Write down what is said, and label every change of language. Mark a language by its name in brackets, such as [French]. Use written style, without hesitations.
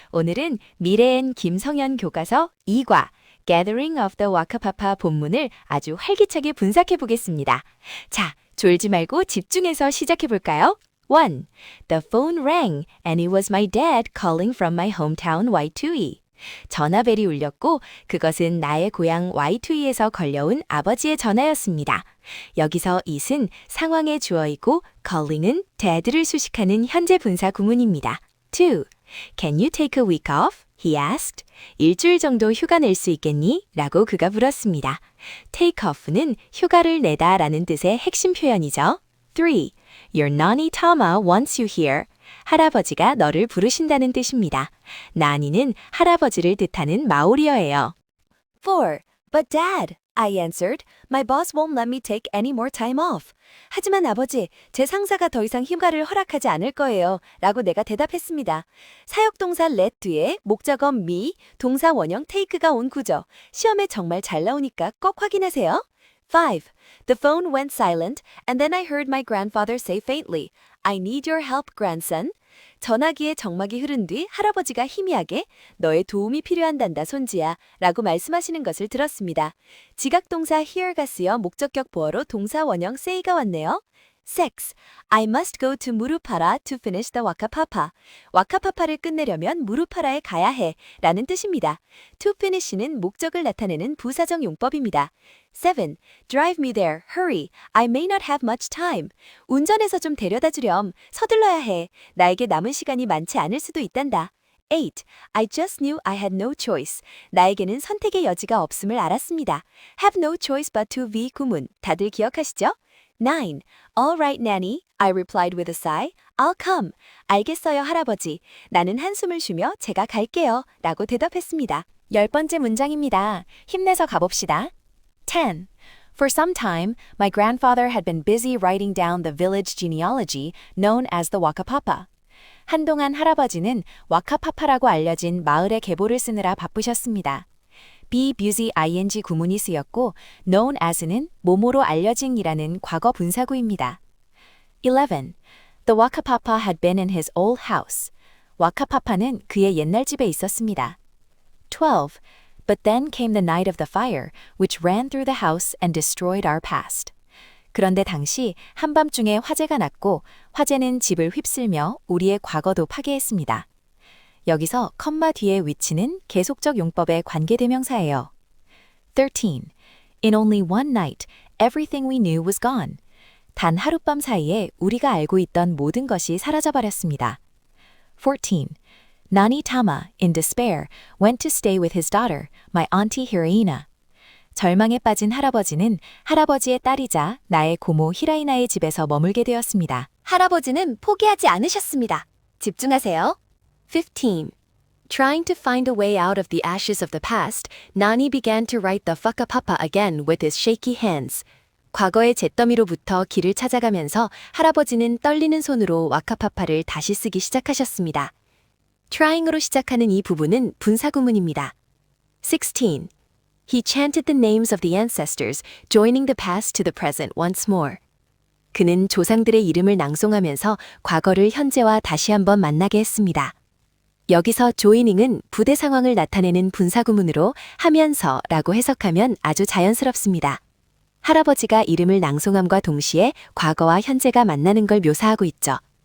[Korean] 오늘은 미래엔 김성현 교과서 2과 Gathering of the Wakapapa 본문을 아주 활기차게 분석해 보겠습니다. 자, 졸지 말고 집중해서 시작해 볼까요? 1. [English] The phone rang and it was my dad calling from my hometown Y2E. [Korean] 전화벨이 울렸고 그것은 나의 고향 Y2E에서 걸려온 아버지의 전화였습니다. 여기서 it은 상황의 주어이고 calling은 dad를 수식하는 현재 분사 구문입니다. [English] 2. Can you take a week off? He asked. [Korean] 일주일 정도 휴가 낼 수 있겠니? 라고 그가 물었습니다. [English] Take off [Korean] 는 휴가를 내다 라는 뜻의 핵심 표현이죠. 3. [English] Your nanny Tama wants you here. [Korean] 할아버지가 너를 부르신다는 뜻입니다. 나니는 할아버지를 뜻하는 마오리어예요. 4. [English] But Dad, I answered, my boss won't let me take any more time off. [Korean] 하지만 아버지, 제 상사가 더 이상 휴가를 허락하지 않을 거예요. 라고 내가 대답했습니다. 사역동사 let 뒤에 목적어 me, 동사 원형 take가 온 구조. 시험에 정말 잘 나오니까 꼭 확인하세요. 5. [English] The phone went silent, and then I heard my grandfather say faintly, I need your help, grandson. [Korean] 전화기에 정막이 흐른 뒤 할아버지가 희미하게 너의 도움이 필요한단다 손지야 라고 말씀하시는 것을 들었습니다. 지각동사 here가 쓰여 목적격 보어로 동사 원형 say가 왔네요. 6. [English] I must go to 무루파라 to finish the Wakapapa. [Korean] 와카파파를 끝내려면 무루파라에 가야 해 라는 뜻입니다. [English] To finish [Korean] 는 목적을 나타내는 부사적 용법입니다. [English] 7. Drive me there, hurry. I may not have much time. [Korean] 운전해서 좀 데려다 주렴. 서둘러야 해. 나에게 남은 시간이 많지 않을 수도 있단다. 8. [English] I just knew I had no choice. [Korean] 나에게는 선택의 여지가 없음을 알았습니다. [English] Have no choice but to be [Korean] 구문. 다들 기억하시죠? 9. [English] All right, Nanny. I replied with a sigh. I'll come. [Korean] 알겠어요, 할아버지. 나는 한숨을 쉬며 제가 갈게요. 라고 대답했습니다. 10번째 문장입니다. 힘내서 가봅시다. 10. [English] For some time, my grandfather had been busy writing down the village genealogy known as the Wakapapa. [Korean] 한동안 할아버지는 와카파파라고 알려진 마을의 계보를 쓰느라 바쁘셨습니다. [English] be busy ing [Korean] 구문이 쓰였고 known as는 뭐뭐로 알려진이라는 과거 분사구입니다. 11. [English] The Wakapapa had been in his old house. [Korean] 와카파파는 그의 옛날 집에 있었습니다. 12. [English] But then came the night of the fire, which ran through the house and destroyed our past. [Korean] 그런데 당시 한밤중에 화재가 났고 화재는 집을 휩쓸며 우리의 과거도 파괴했습니다. 여기서 컴마 뒤의 위치는 계속적 용법의 관계대명사예요. 13. [English] In only one night, everything we knew was gone. [Korean] 단 하룻밤 사이에 우리가 알고 있던 모든 것이 사라져버렸습니다. 14. [English] Nani Tama, in despair, went to stay with his daughter, my auntie Hiraina. [Korean] 절망에 빠진 할아버지는 할아버지의 딸이자 나의 고모 히라이나의 집에서 머물게 되었습니다. 할아버지는 포기하지 않으셨습니다. 집중하세요. 15. [English] Trying to find a way out of the ashes of the past, Nani began to write the Wakapapa again with his shaky hands. [Korean] 과거의 잿더미로부터 길을 찾아가면서 할아버지는 떨리는 손으로 와카파파를 다시 쓰기 시작하셨습니다. trying으로 시작하는 이 부분은 분사구문입니다. 16. [English] He chanted the names of the ancestors, joining the past to the present once more. [Korean] 그는 조상들의 이름을 낭송하면서 과거를 현재와 다시 한번 만나게 했습니다. 여기서 joining은 부대 상황을 나타내는 분사구문으로 하면서라고 해석하면 아주 자연스럽습니다. 할아버지가 이름을 낭송함과 동시에 과거와 현재가 만나는 걸 묘사하고 있죠.